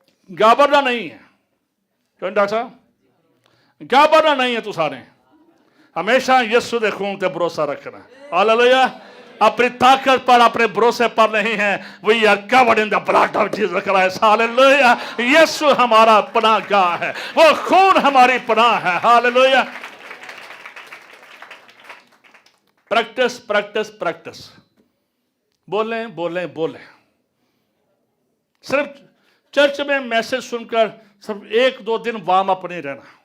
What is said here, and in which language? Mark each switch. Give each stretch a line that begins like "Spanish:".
Urdu: گابرنا نہیں ہے ڈاکٹر صاحب، گابرنا نہیں ہے.
Punjabi: تو سارے ہمیشہ یسوع دے خون تے بھروسہ رکھنا. ہاللویا.
Urdu: اپنی طاقت پر، اپنے بھروسے پر نہیں ہے.
English: We are covered in the blood of Jesus Christ. Hallelujah.
Urdu: یسوع ہمارا پناہ گاہ ہے، وہ خون ہماری پناہ ہے. ہاللویا. Practice practice practice. بولیں بولیں بولیں. صرف چرچ میں میسج سن کر صرف 1-2 دن وارم اپ نہیں رہنا.